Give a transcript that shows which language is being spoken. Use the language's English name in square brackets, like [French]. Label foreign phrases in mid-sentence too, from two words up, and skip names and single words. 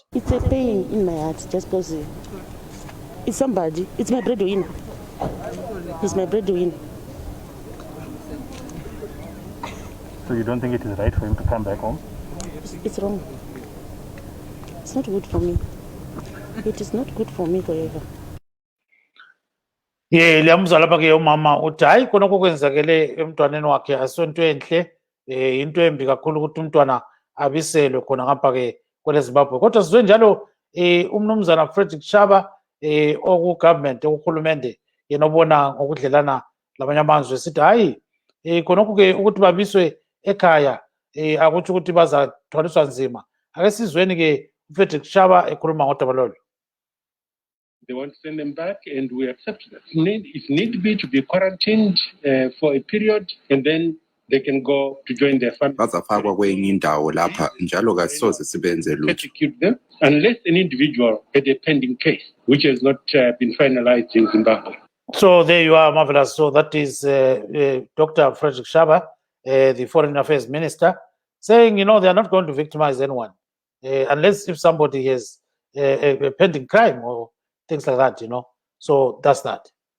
[English] It's a pain in my heart just because it's somebody. It's my breadwinner. He's my breadwinner. So you don't think it is right for him to come back home? It's wrong. It's not good for me. It is not good for me forever. [North Ndebele] Liyamuzwa lapha ke umama uthi hayi khonokho kwenzakele emntwaneni wakhe asonto enhle, into embi kakhulu ukuthi umntwana abiselwe khona ngapha ke kwele Zimbabwe. Kodwa sizwe njalo umnumzana Frederick Shaba oku government okuhulumende yena obona ngokudlelana labanye amazwe sithi hayi khonokho ke ukuthi babiswe ekhaya akuthi ukuthi bazathwaliswa nzima. Ake sizweni ke uFrederick Shaba ekhuluma ngodaba lolu. [English] They want to send them back, and we accept that. If need be to be quarantined for a period, and then they can go to join their family. [North Ndebele] Bazafakwa kwenye indawo lapha njalo kasoze sibenze lutho. [English] Persecute them unless an individual had a pending case which has not been finalized in Zimbabwe. So there you are, marvelous. So that is Dr. Frederick Shaba, the Foreign Affairs Minister, saying, they are not going to victimize anyone unless if somebody has a pending crime or things like that, So that's that.